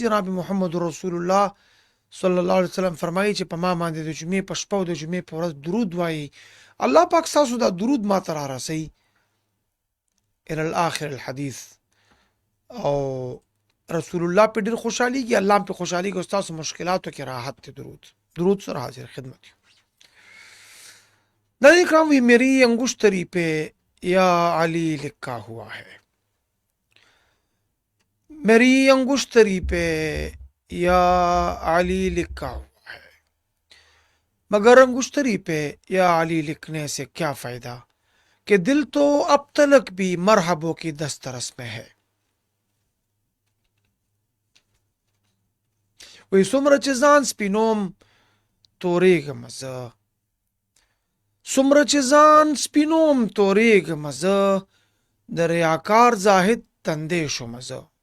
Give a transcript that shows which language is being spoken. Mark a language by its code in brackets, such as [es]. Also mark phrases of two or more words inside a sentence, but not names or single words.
[ps] جناب محمد رسول الله [ar] صلی الله علیه وسلم [ps] فرمایي چې په ما باندې د جمعې په شپه او د جمعې په ورځ درود وایي، الله پاک ستاسو دا درود ما ته رارسوي [ar] الی الاخر الحدیث، [ps] او رسول الله په ډېر خوشحالیږي، الله هم په خوشحالیږي او ستاسو مشکلاتو کې راحت دی. درود سره حاضر خدمت یو. [ur] ناظرین کرام، وی میری انگشتری پہ یا علی لکھا ہوا ہے، میری انگشتری پہ یا علی لکھا ہوا ہے، مگر انگشتری پہ یا علی لکھنے سے کیا فائدہ کہ دل تو اب تلک بھی مرحبوں کی دسترس میں ہے. [ps] وی څومره چې ځان سپینوم تورېږم زه، څومره چې ځان سپینوم تورېږم زه، د ریاکار زاهد تندې شوم زه.